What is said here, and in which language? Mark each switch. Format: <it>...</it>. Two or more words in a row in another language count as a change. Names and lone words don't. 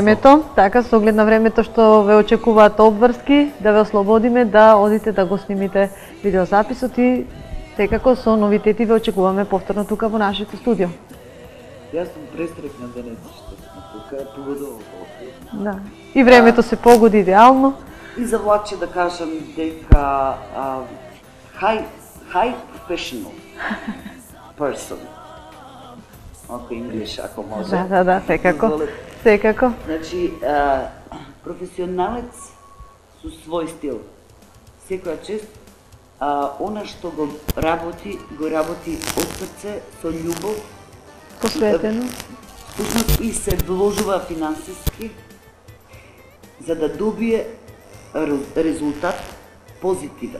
<mk>времето, така, со оглед на времето што ве очекуваат обврски, да ве ослободиме да одите да го снимите видеозаписот и секако со новитети ве очекуваме повторно тука во нашето студио. Јас сум престрекна денес што сме тука, погодово во. Да. И времето се погоди идеално. И за Владче да кажам дека</mk> <en>high professional person.</en> <mk>Ако English, ако може. Да, секако. Дозволете. Секако. Значи, професионалец со свој стил. Секоја чест, она што го работи од срце, со љубов, Посветено. всушност и се вложува финансиски за да добие резултат позитивен.</mk>